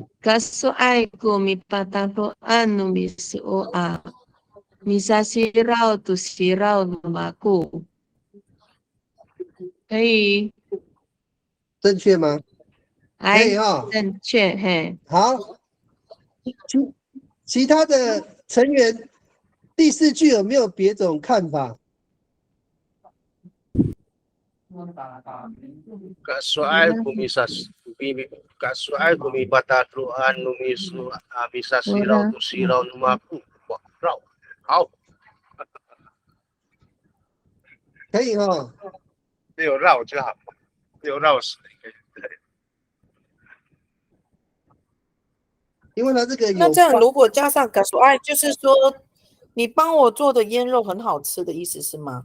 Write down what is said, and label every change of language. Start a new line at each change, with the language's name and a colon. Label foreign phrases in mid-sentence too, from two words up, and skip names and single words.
Amis: Kasuai ku mipatatluan numisu a, misasiraw tu siraw lumaku, 可以，
Chinese: 正确吗？可以哎，哈。正确，嘿。好，其他的成员第四句有没有别种看法？
Amis: Kasuai ku kasuai ku mi patatluan numisu misasiraw tu siraw lumaku.
Chinese: 哇，绕，好，可以哈。没有绕就好，没有绕死可以。因为它这个有那这样如果加上嘎索爱，就是说你帮我做的腌肉很好吃的意思是吗？